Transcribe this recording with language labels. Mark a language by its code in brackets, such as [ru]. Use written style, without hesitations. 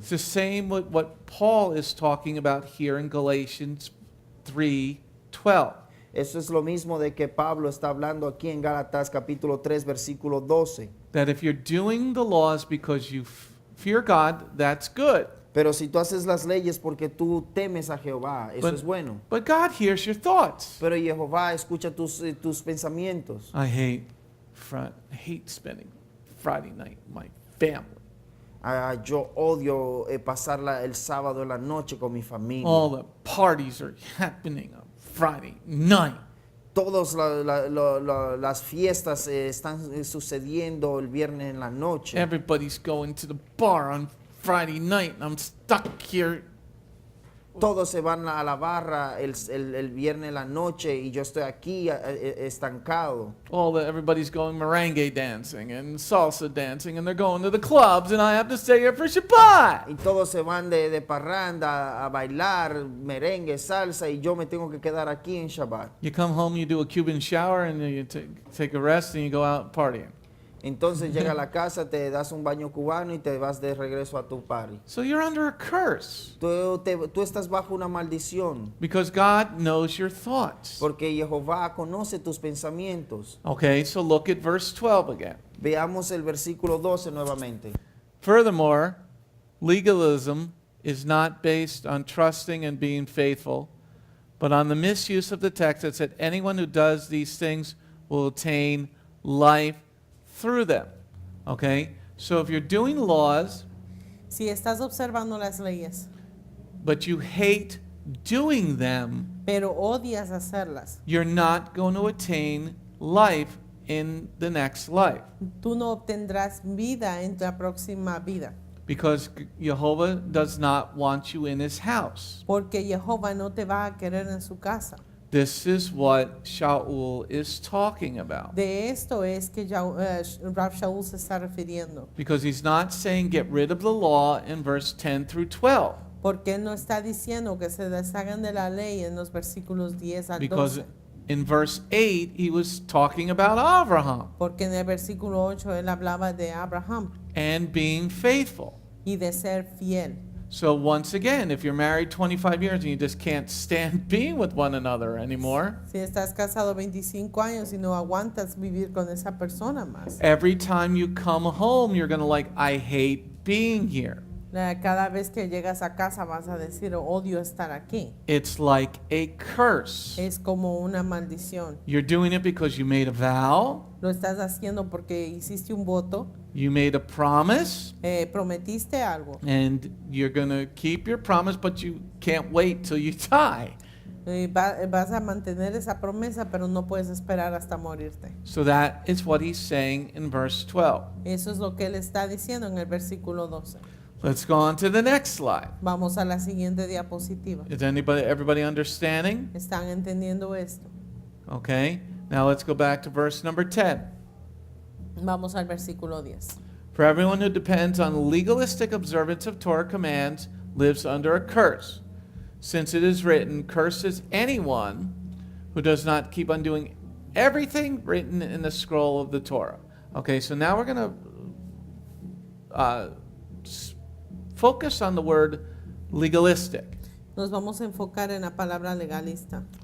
[en] It's the same with what Paul is talking about here in Galatians 3:12. [es] Eso es lo mismo de que Pablo está hablando aquí en Gálatas capítulo 3 versículo 12. [en] That if you're doing the laws because you fear God, that's good. [es] Pero si tú haces las leyes porque tú temes a Jehová, eso [en] But- [es] es bueno. [en] But God hears your thoughts. [es] Pero Jehová escucha tus pensamientos. [en] I hate spending Friday night with my family. [es] Yo odio pasar el sábado en la noche con mi familia. [en] All the parties are happening on Friday night. [es] Todas las fiestas están sucediendo el viernes en la noche. [en] Everybody's going to the bar on Friday night, and I'm stuck here. [es] Todos se van a la barra el viernes en la noche y yo estoy aquí estancado. [en] Everybody's going merengue dancing and salsa dancing, and they're going to the clubs, and I have to stay here for Shabbat. [es] Y todos se van de parranda a bailar merengue, salsa y yo me tengo que quedar aquí en Shabbat. [en] You come home, you do a Cuban shower, and then you take a rest, and you go out partying. [es] Entonces llega a la casa, te das un baño cubano y te vas de regreso a tu party. [en] So you're under a curse [es] Tú estás bajo una maldición [en] because God knows your thoughts. [es] porque Jehová conoce tus pensamientos. [en] Okay, so look at verse 12 again. [es] Veamos el versículo 12 nuevamente. [en] Furthermore, legalism is not based on trusting and being faithful, but on the misuse of the text that said anyone who does these things will attain life through them. Okay? So if you're doing laws, [es] Si estás observando las leyes, [en] but you hate doing them, [es] pero odias hacerlas, [en] you're not going to attain life in the next life. [es] tú no obtendrás vida en la próxima vida, [en] Because Jehovah does not want you in his house. [es] porque Jehová no te va a querer en su casa. [en] This is what Shaul is talking about. [es] De esto es que Rav Shaul se está refiriendo, [en] Because he's not saying get rid of the law in verse 10 through 12. [es] porque él no está diciendo que se deshagan de la ley en los versículos 10 al [en] Because [es] 12, [en] in verse 8 he was talking about Abraham [es] porque en el versículo 8 él hablaba de Abraham [en] and being faithful. [es] y de ser fiel. [en] So once again, if you're married 25 years and you just can't stand being with one another anymore, [es] Si estás casado 25 años y no aguantas vivir con esa persona más, [en] every time you come home, you're going to I hate being here. [es] cada vez que llegas a casa vas a decir odio estar aquí. [en] It's like a curse. [es] Es como una maldición. [en] You're doing it because you made a vow, [es] Lo estás haciendo porque hiciste un voto [en] You made a promise, [es] Prometiste algo. [en] and you're going to keep your promise, but you can't wait till you die. [es] Vas a mantener esa promesa, pero no puedes esperar hasta morirte. [en] So that is what he's saying in verse 12. [es] Eso es lo que él está diciendo en el versículo 12. [en] Let's go on to the next slide. [es] Vamos a la siguiente diapositiva. [en] Is everybody understanding? [es] ¿Están entendiendo esto? [en] Okay. Now let's go back to verse number 10. [es] Vamos al versículo 10. [en] For everyone who depends on legalistic observance of Torah commands lives under a curse. Since it is written, cursed is anyone who does not keep on doing everything written in the scroll of the Torah. Okay, so now we're going to focus on the word legalistic. [es] Nos vamos a enfocar en la palabra legalista.